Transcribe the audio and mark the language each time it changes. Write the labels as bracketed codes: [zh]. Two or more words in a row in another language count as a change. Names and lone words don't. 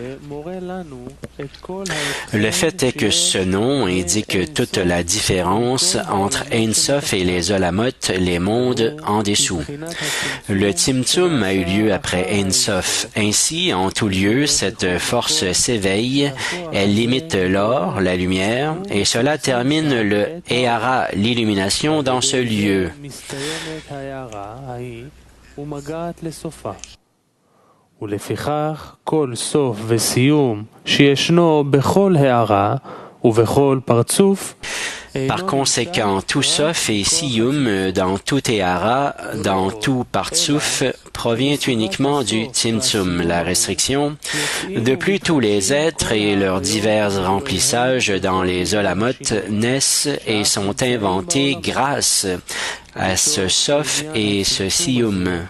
[fr] Le fait est que ce nom indique toute la différence entre [he] אין סוף [fr] et les Olamot, les mondes en dessous. Le Tzimtzum a eu lieu après [he] אין סוף. [fr] Ainsi, en tout lieu, cette force s'éveille, elle limite l'or, la lumière, et cela termine le Ehara, l'illumination dans ce lieu. [he] ולפיכך כל סוף וסיום שישנו בכל הערה ובכל פרצוף. [fr] Par conséquent, tout sof et siyum dans tout ehara, dans tout partsouf, provient uniquement du tzimtzum, la restriction. De plus, tous les êtres et leurs divers remplissages dans les olamot naissent et sont inventés grâce à ce sof et ce siyum.